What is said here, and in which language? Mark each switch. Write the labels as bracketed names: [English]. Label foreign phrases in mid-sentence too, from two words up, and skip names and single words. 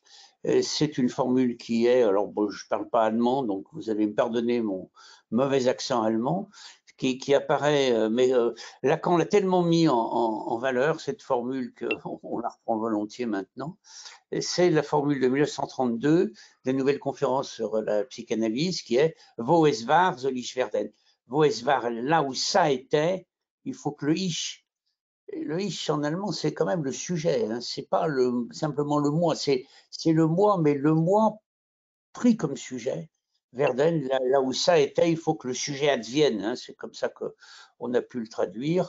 [French] C'est une formule qui est, alors bon, je ne parle pas allemand, donc vous allez me pardonner mon mauvais accent allemand, qui apparaît, mais Lacan l'a tellement mis en valeur, cette formule, qu'on la reprend volontiers maintenant. C'est la formule de 1932 de la nouvelle conférence sur la psychanalyse qui est « [German] Wo es war, soll ich werden ». Wo es war, [French] là où ça était, il faut que le ich en allemand, c'est quand même le sujet, hein, c'est pas simplement le moi, c'est le moi, mais le moi pris comme sujet. Verden, là où ça était, il faut que le sujet advienne, hein, c'est comme ça qu'on a pu le traduire.